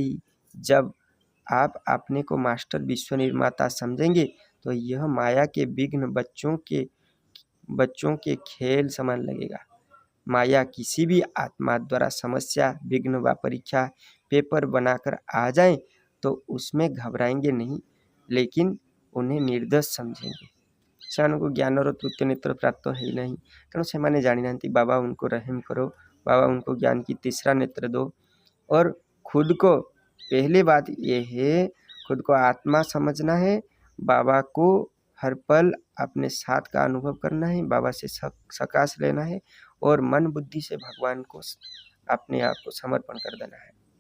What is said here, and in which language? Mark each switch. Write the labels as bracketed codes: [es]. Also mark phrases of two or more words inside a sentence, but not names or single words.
[hi] ऐसे ही जब आप अपने को मास्टर विश्व निर्माता समझेंगे तो यह माया के विघ्न बच्चों के खेल समान लगेगा। माया किसी भी आत्मा द्वारा समस्या, विघ्न व परीक्षा पेपर बनाकर आ जाए तो उसमें घबराएंगे नहीं, लेकिन उन्हें निर्दोष समझेंगे। [or] ସେମାନଙ୍କୁ ଜ୍ଞାନର ତୃତୀୟ ନେତ୍ର ପ୍ରାପ୍ତ ହେଇନାହିଁ, ତେଣୁ ସେମାନେ ଜାଣିନାହାନ୍ତି। [hi] बाबा उनको रहम करो, बाबा उनको ज्ञान की तीसरा नेत्र दो। और खुद को, पहली बात ये है, खुद को आत्मा समझना है, बाबा को हर पल अपने साथ का अनुभव करना है, बाबा से सकाश लेना है और मन बुद्धि से भगवान को अपने आप को समर्पण कर देना है।